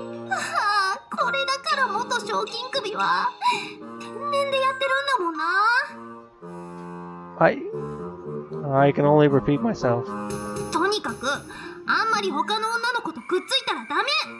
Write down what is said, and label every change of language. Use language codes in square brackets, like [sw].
[ja] はあ、これだから元賞金首は天然でやってるんだもんな。 [en] I can only repeat myself. [ja] とにかくあんまり他の女の子とくっついたらダメ。